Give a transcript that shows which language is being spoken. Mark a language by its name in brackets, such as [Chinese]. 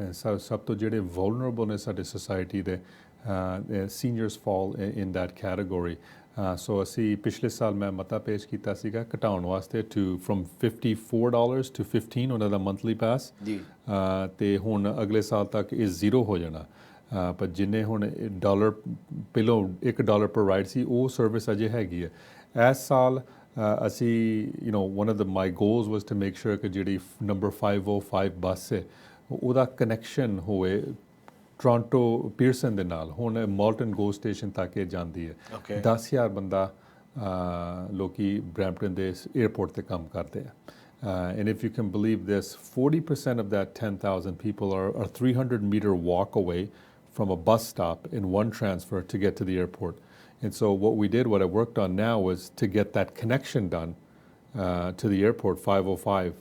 [English] And ਸਭ ਤੋਂ ਜਿਹੜੇ vulnerable ਨੇ ਸਾਡੇ society ਦੇ seniors fall in that category. [Punjabi] So ਅਸੀਂ ਪਿਛਲੇ ਸਾਲ ਮੈਂ ਮਤਾ ਪੇਸ਼ ਕੀਤਾ ਸੀਗਾ ਘਟਾਉਣ ਵਾਸਤੇ [English] from $54 to $15 [Punjabi] ਉਹਨਾਂ ਦਾ ਮੰਥਲੀ ਪਾਸ ਤੇ ਹੁਣ ਅਗਲੇ ਸਾਲ ਤੱਕ ਇਹ ਜ਼ੀਰੋ ਹੋ ਜਾਣਾ. ਪਰ ਜਿੰਨੇ ਹੁਣ ਡਾਲਰ ਪਹਿਲੋਂ $1 ਪਰ ਰਾਈਡ ਸੀ ਉਹ ਸਰਵਿਸ ਅਜੇ ਹੈਗੀ ਹੈ. ਇਸ ਸਾਲ ਅਸੀਂ [English] one of my goals was to make sure [Punjabi] ਕਿ ਜਿਹੜੀ ਨੰਬਰ 505 ਬੱਸ ਹੈ ਉਹਦਾ ਕਨੈਕਸ਼ਨ ਹੋਵੇ ਟੋਰਾਂਟੋ ਪੀਅਰਸਨ ਦੇ ਨਾਲ. ਹੁਣ ਮਾਲਟਨ ਗੋ ਸਟੇਸ਼ਨ ਤੱਕ ਇਹ ਜਾਂਦੀ ਹੈ. 10,000 ਬੰਦਾ ਲੋਕੀ ਬ੍ਰੈਂਪਟਨ ਦੇ ਏਅਰਪੋਰਟ ਤੇ ਕੰਮ ਕਰਦੇ ਆ. [English] And if you can believe this, 40% of that 10,000 people are 300-meter walk away from a bus stop in one transfer to get to the airport. And so what I worked on now was to get that connection done to the airport, 505.